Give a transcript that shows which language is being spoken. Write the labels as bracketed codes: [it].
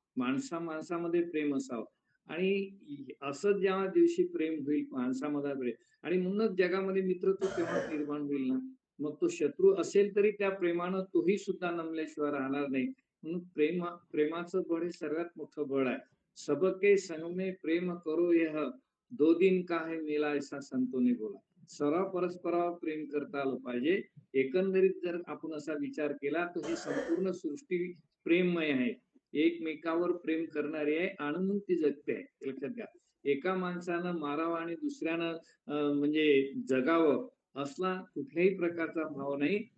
[mr] माणसा-माणसामध्ये प्रेम असावं आणि असं ज्या दिवशी प्रेम होईल माणसामध्ये प्रेम आणि म्हणूनच जगामध्ये मित्रत्व तेव्हाच निर्माण होईल ना. मग तो शत्रू असेल तरी त्या प्रेमानं तोही सुद्धा नमल्याशिवाय राहणार नाही. म्हणून प्रेमाचं बळ हे सर्वात मोठं बळ आहे. [hi] सबके संग में प्रेम करो यह, दो दिन का है मेला ऐसा संतोने बोला. [mr] परस्परावर प्रेम करता आलं पाहिजे. एकंदरीत जर आपण असा विचार केला तर ही संपूर्ण सृष्टी प्रेममय आहे. एकमेकावर प्रेम करणारी आहे आणि म्हणून ती जगते आहे. लक्षात घ्या. एका माणसानं मारावं आणि दुसऱ्यानं म्हणजे जगावं असला कुठल्याही प्रकारचा भाव नाही.